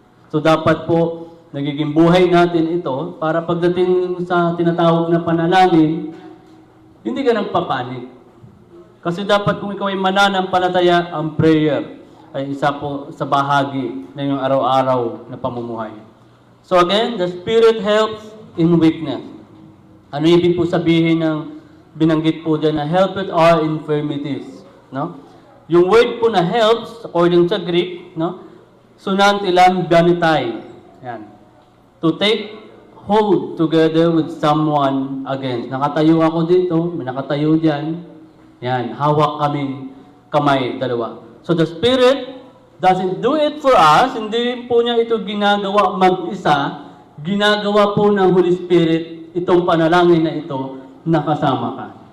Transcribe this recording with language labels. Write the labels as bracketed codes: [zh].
[tl] So dapat po, nagiging buhay natin ito para pagdating sa tinatawag na panalangin, hindi ka nagpapanik. Kasi dapat kung ikaw ay mananampalataya, ang prayer ay isa po sa bahagi ng iyong araw-araw na pamumuhay. [en] So again, the Spirit helps in weakness. [tl] Ano ibig po sabihin ng binanggit po dyan na [en] help with our infirmities? [tl] No? Yung word po na helps, according sa Greek, no? Sunantilam ganitai. Yan. [en] To take hold together with someone against. [tl] Nakatayo ako dito, may nakatayo dyan. Yan, hawak kaming kamay, dalawa. [en] So the Spirit doesn't do it for us, [tl] hindi po niya ito ginagawa mag-isa, ginagawa po ng Holy Spirit itong panalangin na ito nakasama ka.